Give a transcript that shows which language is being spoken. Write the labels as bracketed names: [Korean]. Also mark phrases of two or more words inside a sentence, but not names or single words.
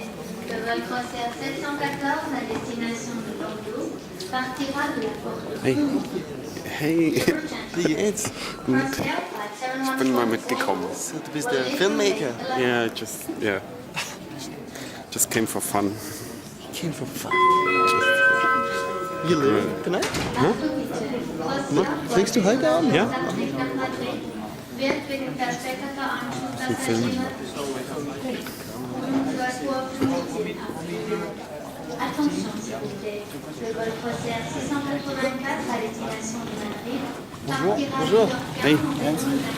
[French] Le vol croisière 714 à destination de Bordeaux partira de la porte. [German] Hey, wie geht's? Gut. Ich bin mal mitgekommen. Du bist der Filmmaker. [English] Yeah, just came for fun. Came for fun. You live tonight? [German] Fliegst du heute Abend? Ja? Wird wegen verspäteter Anschluss Film. um 12:15 Uhr abgewiesen. [French] Attention s'il vous plaît, le vol Croisière 684 à destination de Madrid partira Bonjour. de [English] Hey. How